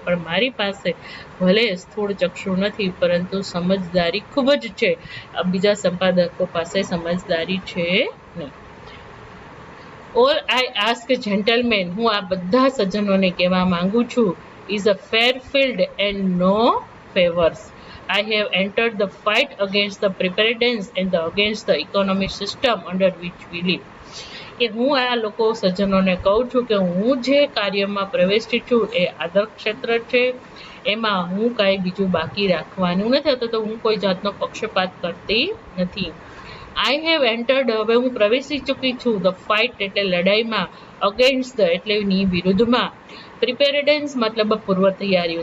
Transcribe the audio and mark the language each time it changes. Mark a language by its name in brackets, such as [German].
[Gujarati] પણ મારી પાસે ભલે સ્થૂળ ચક્ષુ નથી, પરંતુ સમજદારી ખૂબ જ છે. બીજા સંપાદકો પાસે સમજદારી છે નહીં. [English] All I ask gentleman, હું આ બધા સજ્જનોને કહેવા માંગુ છું, is a fair field and no favours. I have entered the fight against the preparedness and against the economic system under which we live. [Gujarati] કે હું આ લોકો સજ્જનોને કહું છું કે હું જે કાર્યમાં પ્રવેશી છું એ આદર્શ ક્ષેત્ર છે, એમાં હું કાંઈ બીજું બાકી રાખવાનું નથી, અથવા તો હું કોઈ જાતનો પક્ષપાત કરતી નથી. આઈ હેવ એન્ટર્ડ, હવે હું પ્રવેશી ચૂકી છું, ધ ફાઇટ એટલે લડાઈમાં, અગેન્સ્ટ ધ એટલે ની વિરુદ્ધમાં, પ્રિપેરેડન્સ મતલબ પૂર્વ તૈયારીઓ.